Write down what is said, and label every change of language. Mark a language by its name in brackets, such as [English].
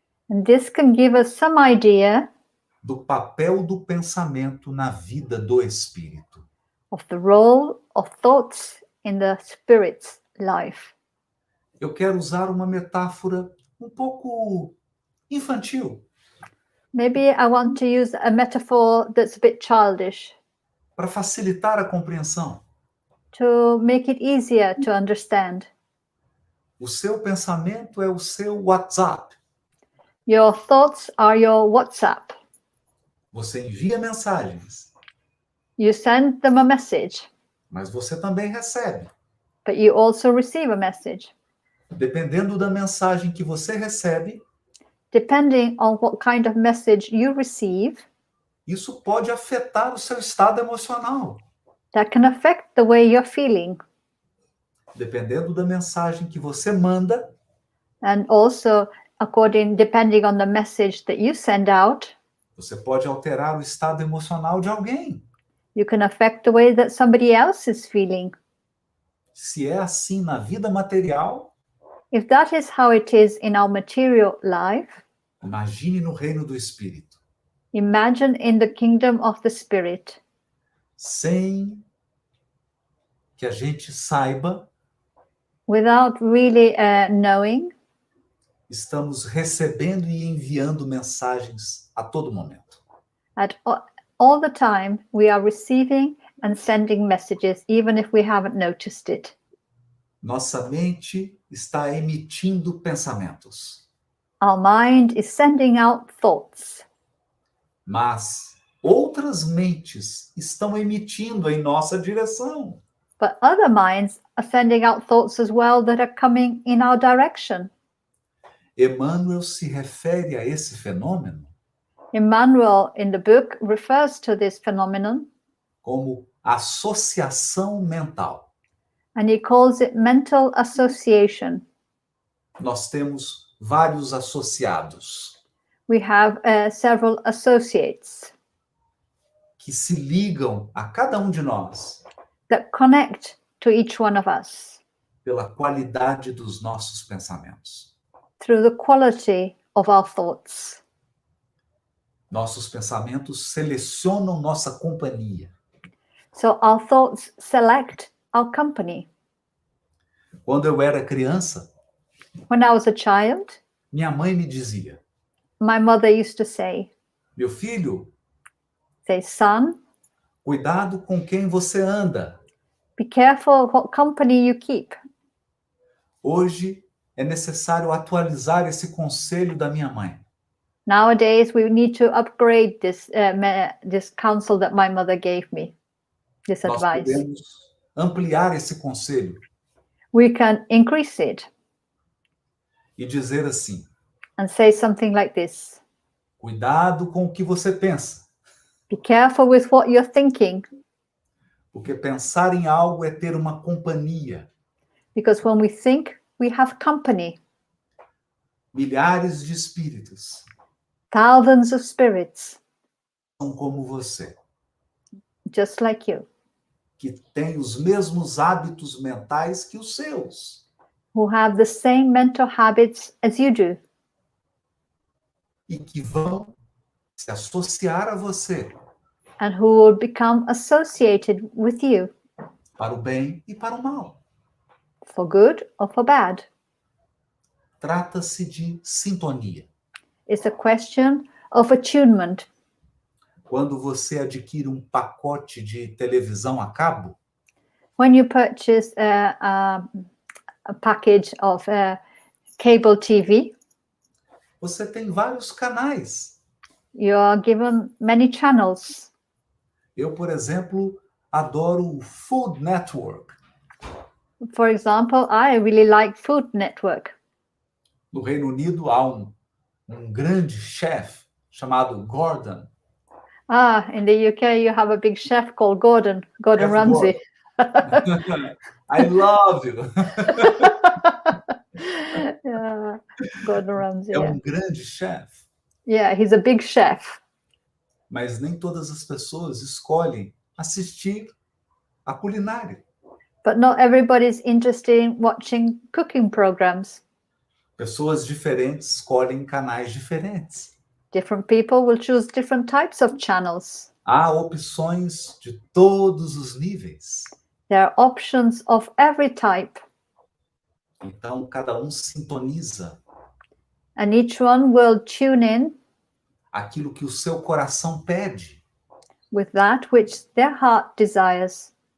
[English] And this can give us some idea [Portuguese] do papel do pensamento na vida do espírito. [English] of the role of thoughts in the spirit's life. [Portuguese] Eu quero usar uma metáfora um pouco infantil [English] Maybe I want to use a metaphor that's a bit childish [Portuguese] para facilitar a compreensão. [English] to make it easier to understand. [Portuguese] O seu pensamento é o seu WhatsApp. [English] Your thoughts are your WhatsApp. [Portuguese] Você envia mensagens, [English] You send them a message, [Portuguese] mas você também recebe. [English] but you also receive a message. [Portuguese] Dependendo da mensagem que você recebe, [English] Depending on what kind of message you receive, [Portuguese] isso pode afetar o seu estado emocional. [English] that can affect the way you're feeling. [Portuguese] Dependendo da mensagem que você manda, [English] And also, depending on the message that you send out, [Portuguese] você pode alterar o estado emocional de alguém. [English] you can affect the way that somebody else is feeling. [Portuguese] Se é assim na vida material, [English] If that is how it is in our material life, [Portuguese] imagine no reino do Espírito. [English] imagine in the kingdom of the Spirit. [Portuguese] Sem que a gente saiba, [English] Without really knowing, [Portuguese] estamos recebendo e enviando mensagens a todo momento. [English] all the time we are receiving and sending messages, even if we haven't noticed it. [Portuguese] Nossa mente está emitindo pensamentos, [English] Our mind is sending out thoughts, [Portuguese] mas outras mentes estão emitindo em nossa direção. [English] but other minds are sending out thoughts as well that are coming in our direction. [Portuguese] Emmanuel se refere a esse fenômeno [English] Emmanuel in the book refers to this phenomenon, [Portuguese] como associação mental. [English] and he calls it mental association. [Portuguese] Nós temos vários associados [English] We have several associates [Portuguese] que se ligam a cada um de nós [English] that connect to each one of us [Portuguese] pela qualidade dos nossos pensamentos. [English] through the quality of our thoughts. [Portuguese] Nossos pensamentos selecionam nossa companhia. [English] So our thoughts select our company. [Portuguese] Quando eu era criança, [English] When I was a child, [Portuguese] minha mãe me dizia: [English] my mother used to say, [Portuguese] meu filho, [English] son, [Portuguese] cuidado com quem você anda. [English] be careful what company you keep. [Portuguese] Hoje é necessário atualizar esse conselho da minha mãe. [English] Nowadays, we need to upgrade this counsel that my mother gave me, this [Portuguese] Nós [English] advice. [Portuguese] podemos ampliar esse conselho [English] We can increase it [Portuguese] e dizer assim: [English] and say something like this. [Portuguese] cuidado com o que você pensa, [English] Be careful with what you're thinking, [Portuguese] porque pensar em algo é ter uma companhia. [English] because when we think, we have company. [Portuguese] Milhares de espíritos [English] Thousands of spirits, [Portuguese] são como você, [English] just like you, [Portuguese] que têm os mesmos hábitos mentais que os seus. [English] who have the same mental habits as you do, [Portuguese] E que vão se associar a você [English] and who will become associated with you [Portuguese] para o bem e para o mal. [English] for good or for bad. [Portuguese] Trata-se de sintonia. [English] It's a question of attunement. [Portuguese] Quando você adquire um pacote de televisão a cabo, [English] When you purchase a package of cable TV, [Portuguese] você tem vários canais. [English] you are given many channels. [Portuguese] Eu, por exemplo, adoro o Food Network. [English] For example, I really like Food Network. [Portuguese] No Reino Unido há um grande chefe chamado Gordon. [English] In the UK, you have a big chef called Gordon Chef Ramsay. I love you. Yeah, Gordon Ramsay. [Portuguese] É [English] Yeah. [Portuguese] grande chefe, [English] Yeah, he's a big chef. [Portuguese] mas nem todas as pessoas escolhem assistir a culinária. [English] But not everybody's interested in watching cooking programs. [Portuguese] Pessoas diferentes escolhem canais diferentes. [English] Different people will choose different types of channels. [Portuguese] Há opções de todos os níveis. [English] There are options of every type, [Portuguese] Então, cada um sintoniza [English] and each one will tune in [Portuguese] aquilo que o seu coração pede. [English] with that which their heart desires.